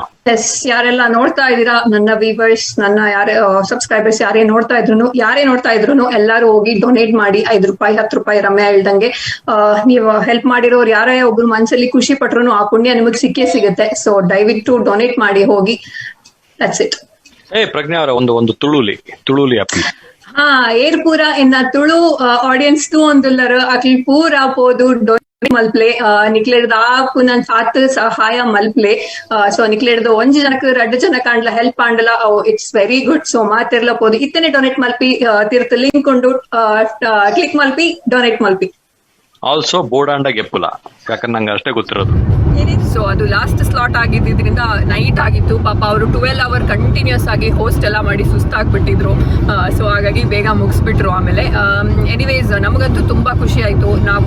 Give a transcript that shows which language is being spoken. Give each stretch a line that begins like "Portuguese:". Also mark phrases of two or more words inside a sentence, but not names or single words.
Kannada: ಎಸ್, ಯಾರೆಲ್ಲ ನೋಡ್ತಾ ಇದ್ದೀರಾ, ನನ್ನ ವ್ಯೂವರ್ಸ್, ನನ್ನ ಯಾರೇ ಸಬ್ಸ್ಕ್ರೈಬರ್ಸ್ ಯಾರೇ ನೋಡ್ತಾ ಇದ್ರು ಎಲ್ಲರೂ ಹೋಗಿ ಡೊನೇಟ್ ಮಾಡಿ. 5 ರೂಪಾಯಿ 10 ರೂಪಾಯಿ ರಮ್ಯಾ ಹೇಳ್ದಂಗೆ ನೀವು ಹೆಲ್ಪ್ ಮಾಡಿರೋರು ಯಾರೇ ಒಬ್ರು ಮನ್ಸಲ್ಲಿ ಖುಷಿ ಪಟ್ರು ಆ ಪುಣ್ಯ ನಿಮಗೆ ಸಿಗುತ್ತೆ. ಸೊ ದಯವಿಟ್ಟು ಡೊನೇಟ್ ಮಾಡಿ ಹೋಗಿ.
English: that's it.
Tulu: ಪ್ರಜ್ಞಾ ಅವರ ಒಂದು ತುಳುಲಿ ಅಪ್ಪಿ. ಏರ್ ಪೂರ ಇನ್ನ ತುಳು ಆಡಿಯನ್ಸ್ ತೂ ಒಂದುಲ್ಲರು ಅಕ್ಲಿ ಪೂರ ಪೋದು ಮಲ್ಪ್ಲೆ ನಿಕ್ಲೆಡ್ದು ಆಪು ನನ್ ಸಾತ್ ಸಹಾಯ ಮಲ್ಪ್ಲೆ. ಸೊ ನಿಕ್ಲೆಡ್ದು 1 ಜನಕ್ಕೆ 2 ಜನ ಕಾಣ್ಲ ಹೆಲ್ಪ್ ಆಂಡಲ
English: it's very good.
Tulu: ಸೊ ಮಾತಿರ್ಲ ಪೋದು ಇತ್ತನೆ ಡೊನೇಟ್ ಮಲ್ಪಿ ತಿರ್ತು ಲಿಂಕ್ ಉಂಡು ಕ್ಲಿಕ್ ಮಲ್ಪಿ ಡೊನೇಟ್ ಮಲ್ಪಿ.
Kannada: ಆಲ್ಸೋ ಬೋರ್ಡ್ ಗೆಪ್ಪುಲ, ಯಾಕಂದ್ರೆ ನಂಗೆ ಅಷ್ಟೇ ಗೊತ್ತಿರೋದು. ಸೊ ಅದು ಲಾಸ್ಟ್ ಸ್ಲಾಟ್ ಆಗಿದ್ದರಿಂದ ನೈಟ್ ಆಗಿತ್ತು. ಪಾಪ ಅವರು 12 hour ಕಂಟಿನ್ಯೂಸ್ ಆಗಿ ಹೋಸ್ಟ್ ಎಲ್ಲ ಮಾಡಿ ಸುಸ್ತಾಗ್ಬಿಟ್ಟಿದ್ರು. ಸೊ ಹಾಗಾಗಿ ಬೇಗ ಮುಗಿಸ್ಬಿಟ್ರು. ಆಮೇಲೆ ಎನಿವೇಸ್ ನಮಗಂತೂ ತುಂಬಾ ಖುಷಿ ಆಯ್ತು.